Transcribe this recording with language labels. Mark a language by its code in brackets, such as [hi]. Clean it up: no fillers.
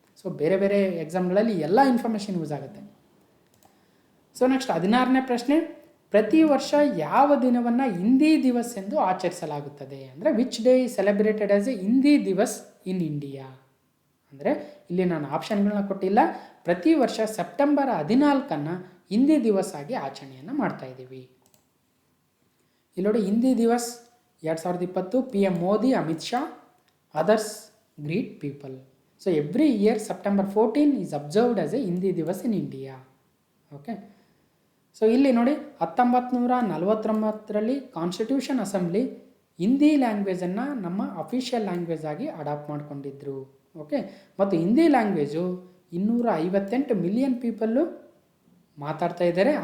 [kn] So ಬೇರೆ ಬೇರೆ ಎಕ್ಸಾಮ್ಗಳಲ್ಲಿ ಎಲ್ಲ ಇನ್ಫಾರ್ಮೇಷನ್ ಯೂಸ್ ಆಗುತ್ತೆ. ಸೊ ನೆಕ್ಸ್ಟ್ 16ನೇ ಪ್ರಶ್ನೆ, ಪ್ರತಿ ವರ್ಷ ಯಾವ ದಿನವನ್ನು ಹಿಂದಿ ದಿವಸ್ ಎಂದು ಆಚರಿಸಲಾಗುತ್ತದೆ ಅಂದರೆ, [en] which day is celebrated as a Hindi Divas in India [kn] ಅಂದರೆ, ಇಲ್ಲಿ ನಾನು ಆಪ್ಷನ್ಗಳನ್ನ ಕೊಟ್ಟಿಲ್ಲ. ಪ್ರತಿ ವರ್ಷ ಸೆಪ್ಟೆಂಬರ್ 14 ಹಿಂದಿ ದಿವಸ್ ಆಗಿ ಆಚರಣೆಯನ್ನು ಮಾಡ್ತಾ ಇದ್ದೀವಿ. ಇಲ್ಲಿ ನೋಡಿ, ಹಿಂದಿ ದಿವಸ್ 2020 PM Modi, Amit Shah, [en] Others greet people. So every year September 14 is observed as a Hindi Divas in India. Okay. [kn] So ಇಲ್ಲಿ ನೋಡಿ, 1949ರಲ್ಲಿ ಕಾನ್ಸ್ಟಿಟ್ಯೂಷನ್ ಅಸೆಂಬ್ಲಿ ಹಿಂದಿ ಲ್ಯಾಂಗ್ವೇಜನ್ನು ನಮ್ಮ ಅಫಿಷಿಯಲ್ ಲ್ಯಾಂಗ್ವೇಜ್ ಆಗಿ ಅಡಾಪ್ಟ್ ಮಾಡ್ಕೊಂಡಿದ್ರು. ಓಕೆ, ಮತ್ತು ಹಿಂದಿ ಲ್ಯಾಂಗ್ವೇಜು 258 ಮಿಲಿಯನ್ ಪೀಪಲ್ಲು ಮಾತಾಡ್ತಾ ಇದ್ದಾರೆ.